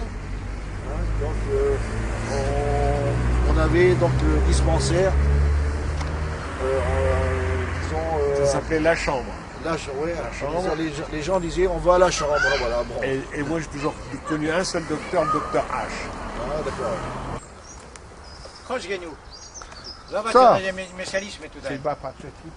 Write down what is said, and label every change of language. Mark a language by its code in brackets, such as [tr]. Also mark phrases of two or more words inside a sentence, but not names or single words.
[fr] Hein, donc on avait donc le dispensaire, disons, Ça s'appelait la chambre. ouais, chambre. les gens disaient on va à la chambre, voilà. Bon. Et moi, j'ai toujours connu un seul docteur, le docteur H. Ah, d'accord. [pl] Chodź, Geniu. Zobacz, Co? my sialiśmy tutaj. Chyba patrzeć.